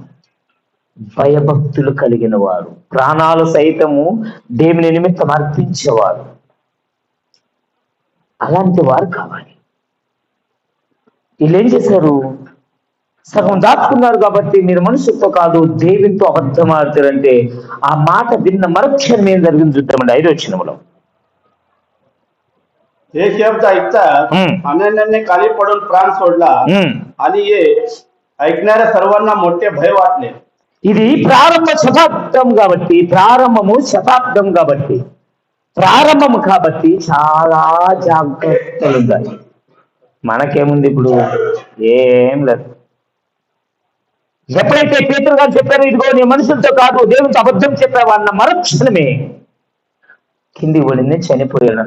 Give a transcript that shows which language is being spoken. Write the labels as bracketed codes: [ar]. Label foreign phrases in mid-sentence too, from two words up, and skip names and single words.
[te] భయభక్తులు కలిగిన వారు, ప్రాణాలు సైతము దేవుని నిమిత్తం అర్పించేవారు, అలాంటి వారు కావాలి. వీళ్ళు ఏం చేశారు? సగం దాచుకున్నారు కాబట్టి మీరు మనుషులతో కాదు దేవునితో అబద్ధం ఆడుతారంటే ఆ మాట విన్న మరుక్షణం ఏం జరిగింది చూద్దామండి 5వ వచనంలో. [mr] हे शब्द ऐकताच अनन्याने खाली पडून प्राण सोडला आणि हे ऐकणाऱ्या सर्वांना मोठे भय वाटले. [te] ఇది ప్రారంభ శతాబ్దం కాబట్టి ప్రారంభము కాబట్టి చాలా జాగ్రత్తలు ఉండాలి. మనకేముంది ఇప్పుడు? ఏం లేదు. ఎప్పుడైతే పేతురు గారు చెప్పారో ఇదిగో నీ మనుషులతో కాదు దేవునితో అబద్ధం చెప్పావు అన్న మరుక్షణమే కింది పడింది, చనిపోయాడంట.